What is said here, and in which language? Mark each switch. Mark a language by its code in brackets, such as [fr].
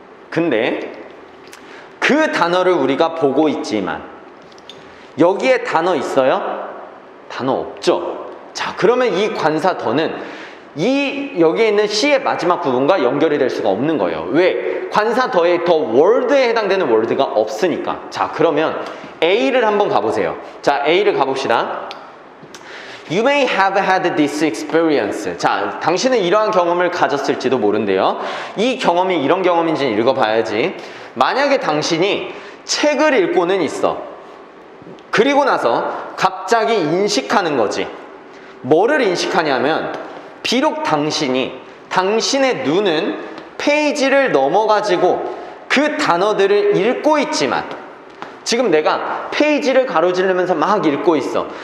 [ko] 근데 그 단어를 우리가 보고 있지만 여기에 단어 있어요? 단어 없죠. 자, 그러면 이 관사 더는 여기에 있는 C의 마지막 부분과 연결이 될 수가 없는 거예요. 왜? 관사 더의 더 월드에 해당되는 월드가 없으니까. 자, 그러면 A를 한번 가보세요. 자, A를 가봅시다. [en] You may have had this experience. [ko] 자, 당신은 이러한 경험을 가졌을지도 모른대요. 이 경험이 이런 경험인지는 읽어봐야지. 만약에 당신이 책을 읽고는 있어. 그리고 나서 갑자기 인식하는 거지. 뭐를 인식하냐면 비록 당신의 눈은 페이지를 넘어가지고 그 단어들을 읽고 있지만 지금 내가 페이지를 가로지르면서 막 읽고 있어.